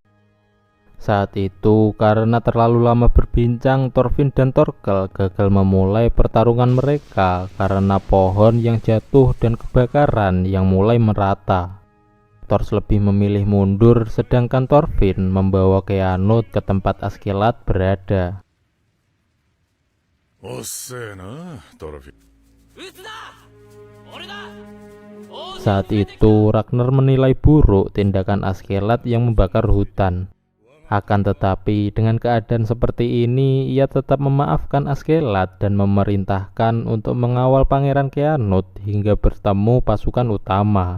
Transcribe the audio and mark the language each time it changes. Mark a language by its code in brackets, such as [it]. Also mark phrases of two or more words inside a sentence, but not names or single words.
[id] Saat itu, karena terlalu lama berbincang, Thorfinn dan Torkel gagal memulai pertarungan mereka karena pohon yang jatuh dan kebakaran yang mulai merata. Thors lebih memilih mundur, sedangkan Thorfinn membawa Keanut ke tempat Askeladd berada. [ja] おっせえなトロフィー。 [id] Saat itu, Ragnar menilai buruk tindakan Askeladd yang membakar hutan. Akan tetapi, dengan keadaan seperti ini, ia tetap memaafkan Askeladd dan memerintahkan untuk mengawal Pangeran Keanut hingga bertemu pasukan utama.